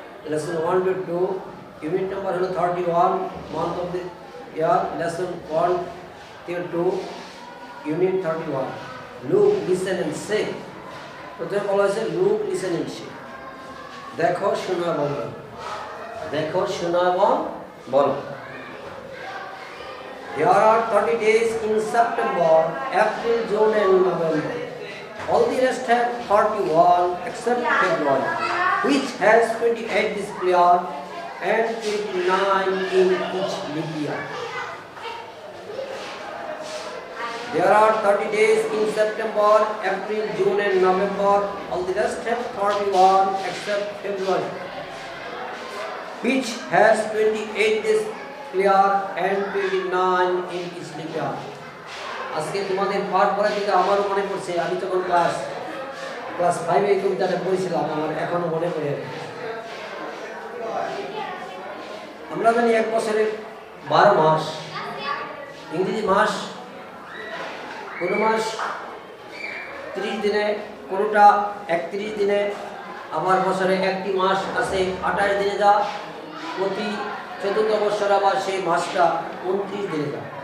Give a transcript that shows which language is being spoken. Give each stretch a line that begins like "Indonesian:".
English: Lesson 1 to 2, unit number হলো 31, month of the year, lesson 1 till 2, unit 31। Look, listen and say.
Bangla: প্রথমে বলা হয়েছে look, listen and সে। দেখো, শোনো এবং দেখো, শোনো এবং বলো।
English: There are 30 days in September, April, June and November. All the rest have 31 except February, which has 28 this year and 29 in each leap year. There are 30 days in September, April, June and November. All the rest have 31 except February, which has 28 days clear and 29 in each leap year.
Bangla: আজকে তোমাদের পাঠ পড়া কিন্তু আমারও মনে পড়ছে। আমি যখন ক্লাস 5 এই কবিতাটা পড়েছিলাম, আমার এখনো মনে পড়ে। আমরা জানি এক বছরে 12 মাস, ইংরেজি মাস কোনো মাস 30 দিনে, কোনোটা 31 দিনে, আবার বছরে একটি মাস আছে 28 দিনে যা, প্রতি চতুর্থ বছর আবার সেই মাসটা 29 দিনে যা।